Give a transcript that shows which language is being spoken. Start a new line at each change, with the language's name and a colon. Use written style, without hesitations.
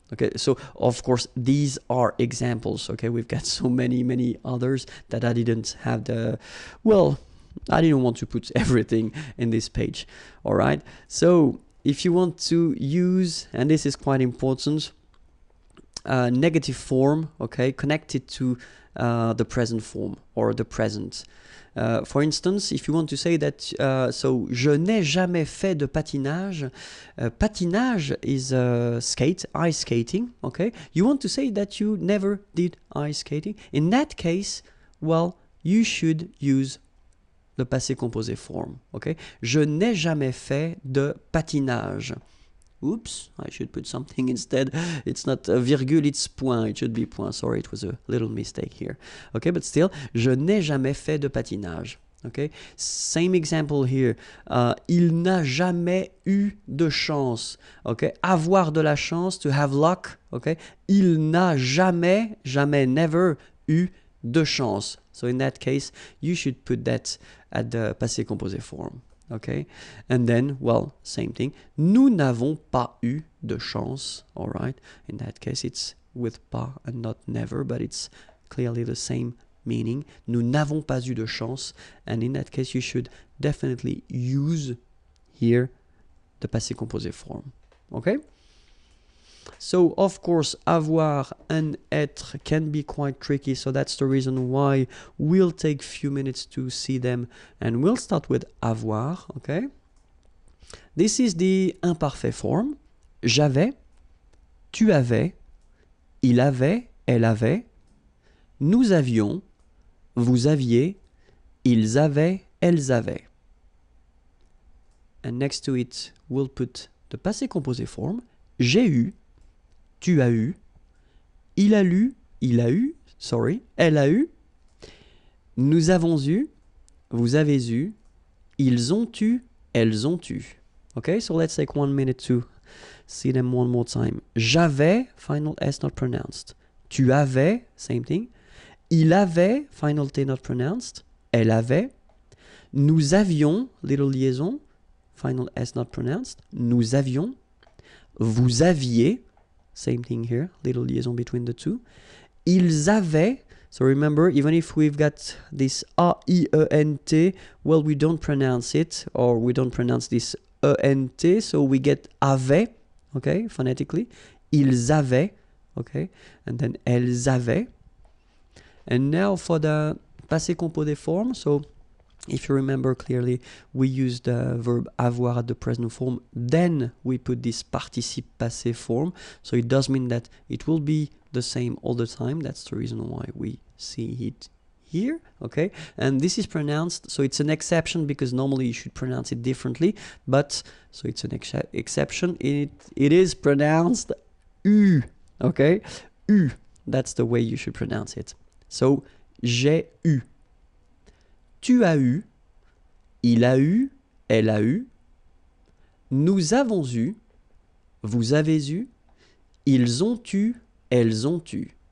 English: Okay, so of course these are examples. Okay, we've got so many others that I didn't have I didn't want to put everything in this page. All right, so if you want to use, and this is quite important, negative form, okay, connected to the present form or the present. For instance, if you want to say that, so
French: je n'ai jamais fait de patinage.
English: Patinage is ice skating. Okay, you want to say that you never did ice skating. In that case, well, you should use the passé composé form.
French: Okay, je n'ai jamais fait de patinage.
English: Oops, I should put something instead. It's not a virgule, it's point. It should be point. Sorry, it was a little mistake here. Okay, but still,
French: je n'ai jamais fait de patinage.
English: Okay, same example here.
French: Il n'a jamais eu de chance. Okay, avoir de la chance,
English: to have luck.
French: Okay, il n'a jamais, never eu de chance.
English: So in that case, you should put that at the passé composé form. Okay, and then, well, same thing.
French: Nous n'avons pas eu de chance.
English: All right, in that case, it's with pas and not never, but it's clearly the same meaning.
French: Nous n'avons pas eu de chance,
English: and in that case, you should definitely use here the passé composé form. Okay. So, of course, avoir and être can be quite tricky, so that's the reason why we'll take a few minutes to see them, and we'll start with avoir, okay? This is the imparfait form.
French: J'avais, tu avais, il avait, elle avait, nous avions, vous aviez, ils avaient, elles avaient.
English: And next to it, we'll put the passé composé form.
French: J'ai eu, tu as eu, il a lu, il a eu, sorry, elle a eu, nous avons eu, vous avez eu, ils ont eu, elles ont eu.
English: Okay, so let's take 1 minute to see them one more time. J'avais, final S not pronounced.
French: Tu avais,
English: same thing. Il avait, final T not pronounced. Elle avait. Nous avions, little liaison, final S not pronounced. Nous avions. Vous aviez, same thing here, little liaison between the two. Ils avaient, so remember, even if we've got this A-I-E-N-T, well, we don't pronounce it, or we don't pronounce this E-N-T, so we get avait, okay, phonetically.
French: Ils avaient, okay, and then elles avaient.
English: And now for the passé composé form, so if you remember clearly, we use the verb avoir at the present form, then we put this participe passé form. So it does mean that it will be the same all the time. That's the reason why we see it here, okay? And this is pronounced, so it's an exception because normally you should pronounce it differently, but, so it's an exception, it is pronounced U, okay? U, that's the way you should pronounce it.
French: So, j'ai eu. Tu as eu, il a eu, elle a eu, nous avons eu, vous avez eu, ils ont eu, elles ont eu.